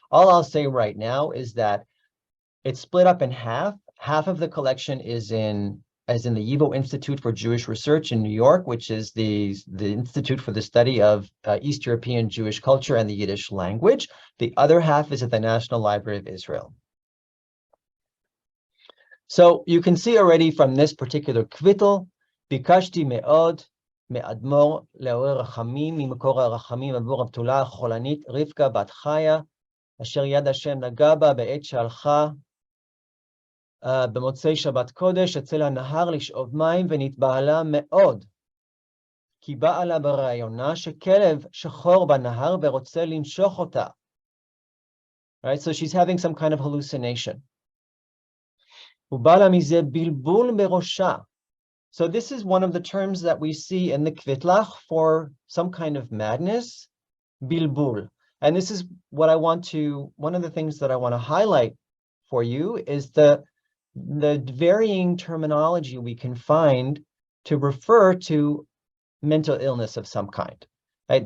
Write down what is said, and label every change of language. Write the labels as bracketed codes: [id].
[en] All I'll say right now is that it's split up in half. Half of the collection is in the YIVO Institute for Jewish Research in New York, which is the Institute for the Study of East European Jewish Culture and the Yiddish language. The other half is at the National Library of Israel. So you can see already from this particular kvittel, [he] Bikashti me'od me'admor le'orer rachamim mimekor harachamim avur הבתולה החולנית רבקה בת חיה, אשר יד השם נגע בה בעת שהלכה במוצאי שבת קודש אצל הנהר לשאוב מים ונתבהלה מאוד, כי באה לה ברעיונה שכלב שחור בנהר ורוצה לנשוך אותה. [en] Right, so she's having some kind of hallucination. [he] ובעלה מזה בלבול בראשה. [en] So this is one of the terms that we see in the kvitlach for some kind of madness, bilbul. And this is what I want to, one of the things that I want to highlight for you is the varying terminology we can find to refer to mental illness of some kind. Right?